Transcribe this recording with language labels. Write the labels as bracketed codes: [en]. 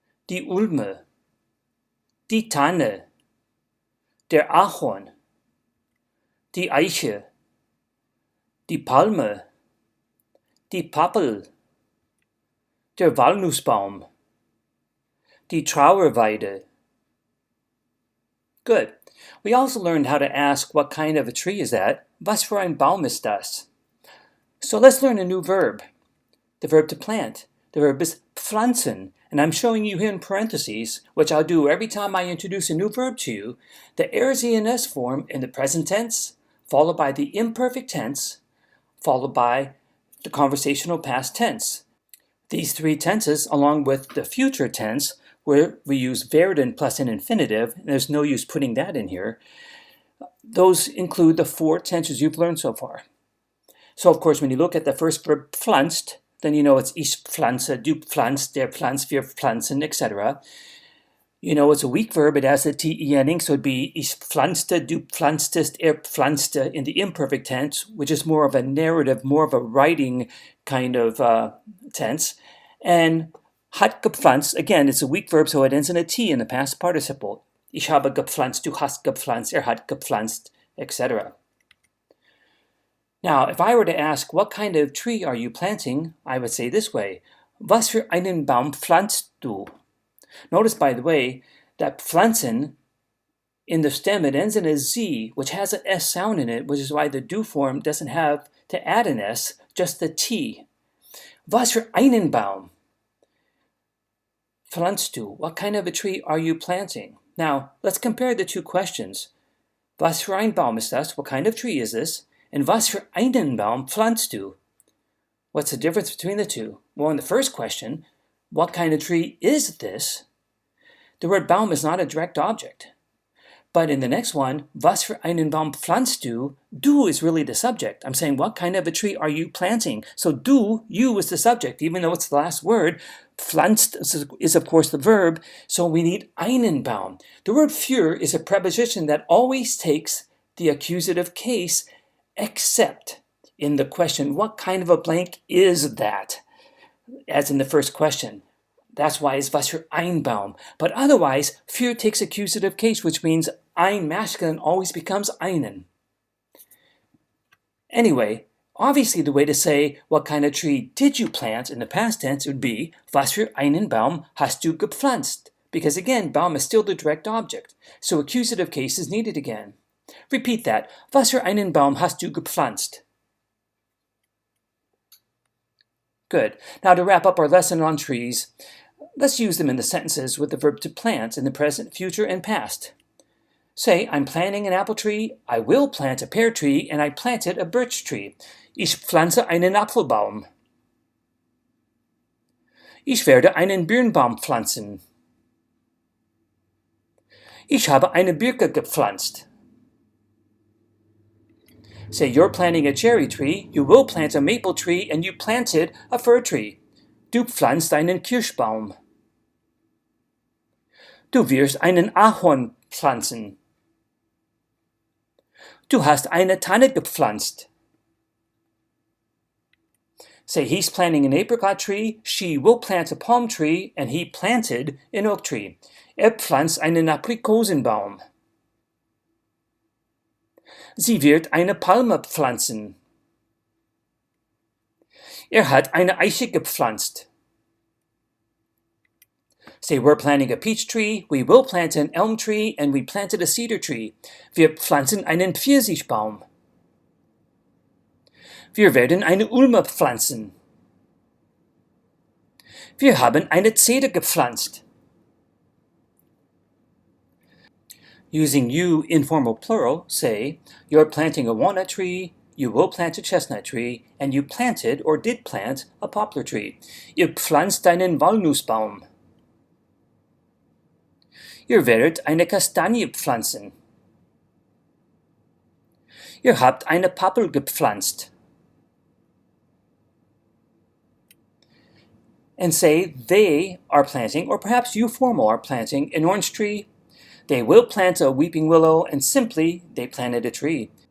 [de] die Ulme, die Tanne, der Ahorn, die Eiche, die Palme, die Pappel, der Walnussbaum, die Trauerweide. [en] Good. We also learned how to ask what kind of a tree is that. [de] Was für ein Baum ist das? [en] So let's learn a new verb. The verb to plant. The verb is pflanzen. And I'm showing you here in parentheses, which I'll do every time I introduce a new verb to you, the ES form in the present tense, followed by the imperfect tense, followed by the conversational past tense. These three tenses, along with the future tense, where we use werden plus an infinitive, and there's no use putting that in here, those include the four tenses you've learned so far. So, of course, when you look at the first verb pflanzt, then you know it's [de] ich pflanze, du pflanzt, der pflanzt, wir pflanzen, [en] etc. You know it's a weak verb, it has the te ending, so it'd be [de] ich pflanzte, du pflanztest, pflanzte [en] in the imperfect tense, which is more of a narrative, more of a writing kind of tense. And hat gepflanzt, again, it's a weak verb, so it ends in a t in the past participle. [de] Ich habe gepflanzt, du hast gepflanzt, hat gepflanzt, etc. [en] Now, if I were to ask, what kind of tree are you planting? I would say this way, [de] was für einen Baum pflanzt du? Notice, by the way, that pflanzen, in the stem, it ends in a Z, which has an S sound in it, which is why the do form doesn't have to add an S, just the T. Was für einen Baum pflanzt du? [en] What kind of a tree are you planting? Now, let's compare the two questions. [de] Was für ein Baum ist das? [en] What kind of tree is this? [de] And was für einen Baum pflanzt du? [en] What's the difference between the two? Well, in the first question, what kind of tree is this? The word Baum is not a direct object. But in the next one, [de] was für einen Baum pflanzt du? [en] Du is really the subject. I'm saying, what kind of a tree are you planting? So du, you, is the subject, even though it's the last word. Pflanzt is, of course, the verb, so we need einen Baum. The word für is a preposition that always takes the accusative case, except in the question, what kind of a blank is that? As in the first question. That's why it's [de] was für ein Baum. [en] But otherwise, für takes accusative case, which means ein masculine always becomes einen. Anyway, obviously the way to say what kind of tree did you plant in the past tense would be [de] was für einen Baum hast du gepflanzt? [en] Because again, Baum is still the direct object, so accusative case is needed again. Repeat that. [de] Was für einen Baum hast du gepflanzt? [en] Good. Now to wrap up our lesson on trees, let's use them in the sentences with the verb to plant in the present, future, and past. Say, I'm planting an apple tree, I will plant a pear tree, and I planted a birch tree. [de] Ich pflanze einen Apfelbaum. Ich werde einen Birnbaum pflanzen. Ich habe eine Birke gepflanzt. [en] Say, you're planting a cherry tree, you will plant a maple tree, and you planted a fir tree. [de] Du pflanzt einen Kirschbaum. Du wirst einen Ahorn pflanzen. Du hast eine Tanne gepflanzt. [en] Say, he's planting an apricot tree, she will plant a palm tree, and he planted an oak tree. [de] Pflanzt einen Aprikosenbaum. Sie wird eine Palme pflanzen. Hat eine Eiche gepflanzt. [en] Say, we're planting a peach tree, we will plant an elm tree, and we planted a cedar tree. [de] Wir pflanzen einen Pfirsichbaum. Wir werden eine Ulme pflanzen. Wir haben eine Zeder gepflanzt. [en] Using you informal plural, say, you're planting a walnut tree, you will plant a chestnut tree, and you planted or did plant a poplar tree. [de] Ihr pflanzt einen Walnussbaum. Ihr werdet eine Kastanie pflanzen. Ihr habt eine Pappel gepflanzt. [en] And say they are planting, or perhaps you formal are planting, an orange tree. They will plant a weeping willow, and simply, they planted a tree.